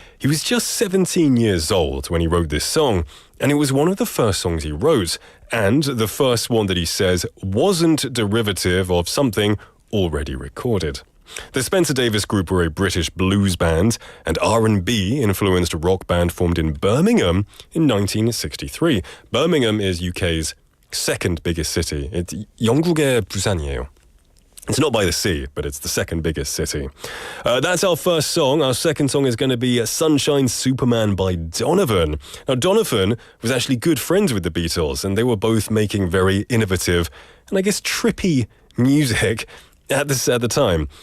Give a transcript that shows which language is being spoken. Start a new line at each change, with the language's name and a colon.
English: He was just 17 years old when he wrote this song, and it was one of the first songs he wrote, and the first one that he says wasn't derivative of something already recorded. The Spencer Davis Group were a British blues band and R&B influenced rock band formed in Birmingham in 1963. Birmingham is UK's second biggest city. It's
Korean: 영국의 부산이에요.
English: It's not by the sea, but it's the second biggest city. That's our first song. Our second song is going to be Sunshine Superman by Donovan. Now, Donovan was actually good friends with the Beatles, and they were both making very innovative and I guess trippy music at the time.